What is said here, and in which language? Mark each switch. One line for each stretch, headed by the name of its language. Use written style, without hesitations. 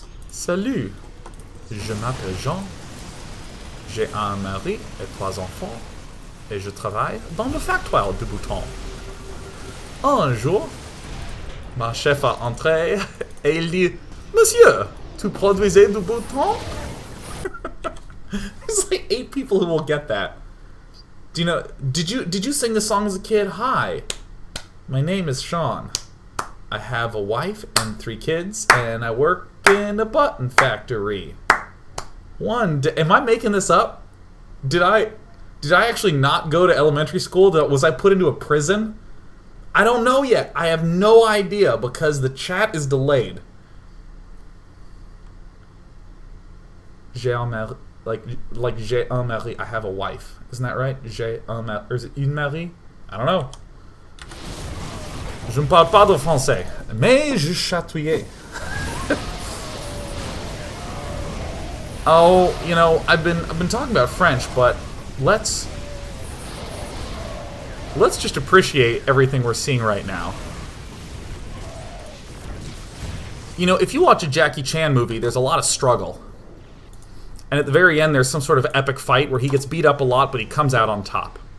French: Salut, je m'appelle Jean, j'ai un mari et 3 enfants, et je travaille dans le factoire de boutons. Un jour, ma chef a entré et il dit, Monsieur, tu produisez du bouton?
English: There's like 8 people who will get that. Do you know? Did you sing this song as a kid? Hi, my name is Sean. I have a wife and 3 kids, and I work in a button factory. Am I making this up? Did I actually not go to elementary school? Was I put into a prison? I don't know yet. I have no idea because the chat is delayed.
French: J'ai un mari,
English: like
French: j'ai un mari.
English: I have a wife. Isn't that right?
French: J'ai un mari,
English: or is it
French: une mari?
English: I don't know.
French: Je ne parle pas de français, mais je chatouillais.
English: Oh, you know, I've been talking about French, but let's just appreciate everything we're seeing right now. You know, if you watch a Jackie Chan movie, there's a lot of struggle. And at the very end, there's some sort of epic fight where he gets beat up a lot, but he comes out on top.